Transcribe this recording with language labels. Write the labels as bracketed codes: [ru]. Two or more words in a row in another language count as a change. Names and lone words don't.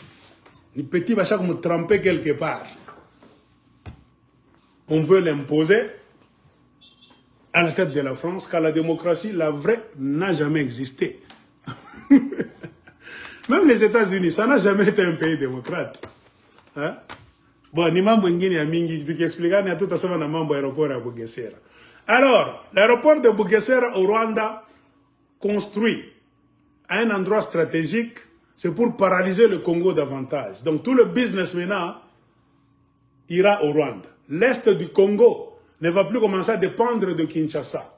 [fr] Le petit va chaque fois tremper quelque part. On veut l'imposer à la tête de la France, car la démocratie, la vraie, n'a jamais existé. Même les États-Unis, ça n'a jamais été un pays démocrate. Hein? Bon, [sw] ni mambo ingine ya mingi, [fr] tu expliques, [sw] ni [fr] tout à fait [sw] na mambo [fr] aéroport à Bugesera. Alors, l'aéroport de Bugesera au Rwanda, construit à un endroit stratégique, c'est pour paralyser le Congo davantage. Donc tout le business maintenant ira au Rwanda. L'Est du Congo ne va plus commencer à dépendre de Kinshasa.